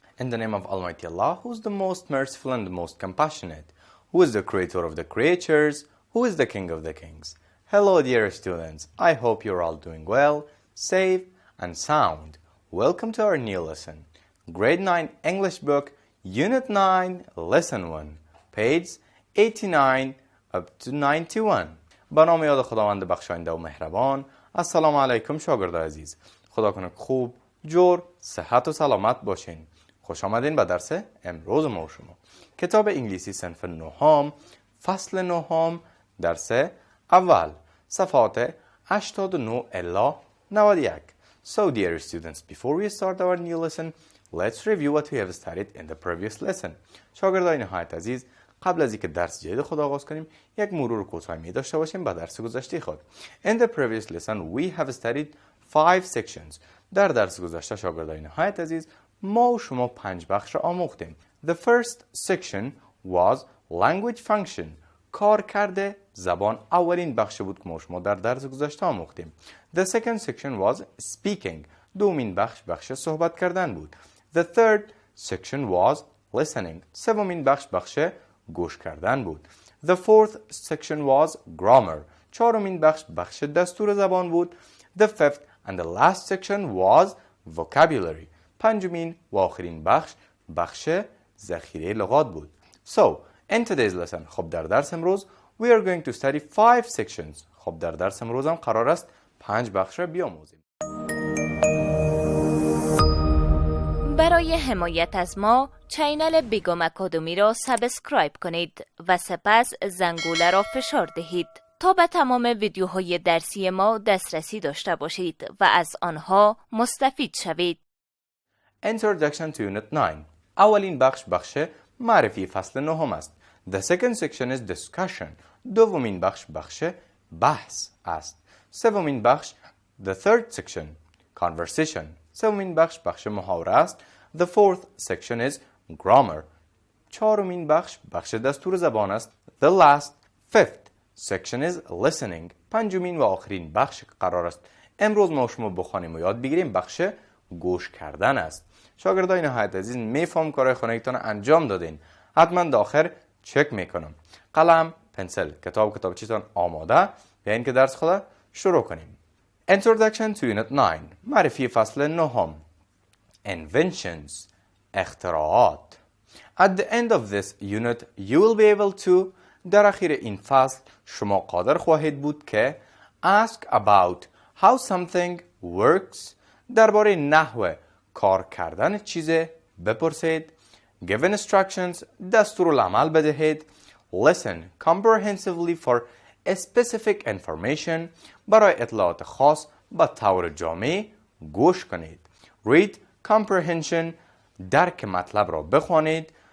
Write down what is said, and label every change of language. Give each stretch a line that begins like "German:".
English: the name of Almighty Allah, who is the most merciful and the most compassionate, who is the creator of the creatures, who is the king of the kings. Hello dear students, I hope you're all doing well, safe and sound. Welcome to our new lesson. Grade 9 English book, Unit 9, Lesson 1, page 89 up to 91.
Persian: با نام یاد خداوند بخشاینده و مهربان. السلام علیکم شاگردان عزیز. خدا کنه خوب، جور، صحت و سلامت باشین. خوش آمدین به درس امروز ما و شما. کتاب انگلیسی صنف 9 فصل 9 درس اول صفحات 89 الی 91.
English: So dear students, before we start our new lesson, let's review what we have studied in the previous lesson.
Persian: شاگردان نهایت عزیز، قبل از اینکه درس جدید خود آغاز کنیم، یک مرور کوتاهی داشته باشیم به درس گذشته خود.
English: In the previous lesson, we have studied 5 sections.
Persian: در درس گذشته شاگردان نهایت عزیز، ما و شما 5 بخش را آموختیم.
English: The first section was language function.
Persian: کار کرده زبان اولین بخش بود که ما و شما در درس گذشته آموختیم.
English: The second section was speaking.
Persian: دومین بخش صحبت کردن بود.
English: The third section was listening.
Persian: سومین بخش گوش کردن بود.
English: The fourth section was grammar.
Persian: چهارمین بخش دستور زبان بود.
English: The fifth and the last section was vocabulary.
Persian: پنجمین و آخرین بخش ذخیره لغات بود.
English: So, in today's lesson,
Persian: خب در درس امروز
English: we are going to study 5 sections.
Persian: خب در درس امروز هم قرار است 5 بخش را بیاموزیم. برای حمایت از ما چینل بیگم اکادمی را سابسکرایب کنید و سپس زنگوله را فشار دهید تا به تمام ویدیوهای درسی ما دسترسی داشته باشید و از آنها مستفید شوید.
English: Introduction to Unit 9.
Persian: اولین بخش معرفی فصل 9 است.
English: The second section is discussion.
Persian: دومین بخش بحث است. سومین بخش
English: the third section conversation.
Persian: سومین بخش محاوره است.
English: The fourth section is grammar.
Persian: چهارمین بخش دستور زبان است.
English: The last fifth section is listening.
Persian: پنجمین و آخرین بخش قرار است امروز ما شما بخوانیم و یاد بگیریم بخش گوش کردن است. شاگردای نهایت عزیز، میفهم کارهای خانگیتان انجام دادین. حتما داخل چک میکنم. قلم، پنسل، کتابچه‌تان آماده؟ بیاین که درس خود شروع کنیم.
English: Introduction to Unit 9.
Persian: معرفی فصل 9.
English: Inventions.
Persian: اختراعات.
English: At the end of this unit, you will be able to
Persian: در اخیر این فصل شما قادر خواهید بود که
English: ask about how something works
Persian: درباره نحوه کار کردن چیزی بپرسید.
English: Give instructions
Persian: دستور العمل بدهید.
English: Listen comprehensively for a specific information
Persian: برای اطلاعات خاص به طور جامع گوش کنید.
English: Read comprehension
Persian: درک مطلب را بخوانید.